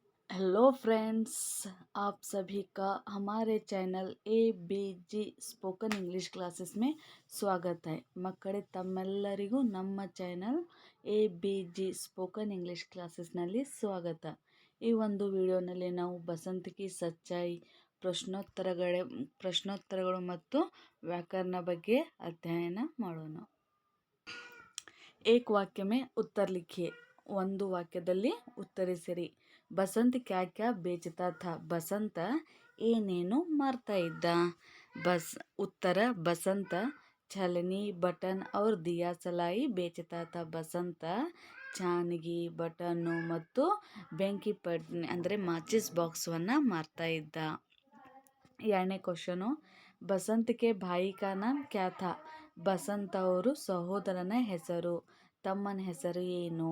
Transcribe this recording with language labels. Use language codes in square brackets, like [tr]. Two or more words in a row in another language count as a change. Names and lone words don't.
[en] hello friends, [hi] आप सभी का हमारे चैनल ए बी ಜಿ ಸ್ಪೋಕನ್ ಇಂಗ್ಲಿಷ್ ಕ್ಲಾಸಸ್ में ಸ್ವಾಗತ है ಮಕ್ಕಳೇ. [kn] ತಮ್ಮೆಲ್ಲರಿಗೂ ನಮ್ಮ ಚಾನಲ್ ಎ ಬಿ ಜಿ ಸ್ಪೋಕನ್ ಇಂಗ್ಲಿಷ್ ಕ್ಲಾಸಸ್ನಲ್ಲಿ ಸ್ವಾಗತ. ಈ ಒಂದು ವಿಡಿಯೋನಲ್ಲಿ ನಾವು ಬಸಂತ್ ಕಿ ಸಚ್ಚಾಯಿ ಪ್ರಶ್ನೋತ್ತರಗಳು ಮತ್ತು ವ್ಯಾಕರಣ ಬಗ್ಗೆ ಅಧ್ಯಯನ ಮಾಡೋಣ. [hi] एक वाक्य में उत्तर लिखिए. [kn] ಒಂದು ವಾಕ್ಯದಲ್ಲಿ ಉತ್ತರಿಸಿರಿ. [hi] बसंत क्या क्या बेचता था. [kn] ಬಸಂತ ಏನೇನು ಮಾರ್ತಾ ಇದ್ದ. [hi] उत्तर बसंत छलनी बटन और दिया सलाई बेचता था. [kn] ಬಸಂತ ಚಾನಗಿ ಬಟನ್ನು ಮತ್ತು ಬೆಂಕಿ ಪಟ್ನಿ ಅಂದರೆ ಮಾಚಿಸ್ ಬಾಕ್ಸ್ವನ್ನು ಮಾರ್ತಾ ಇದ್ದ. ಎರಡನೇ ಕ್ವಶನು, [hi] बसंत के भाई का नाम क्या था. [kn] ಬಸಂತ ಅವರು ಸಹೋದರನ ಹೆಸರು, ತಮ್ಮನ ಹೆಸರು ಏನು.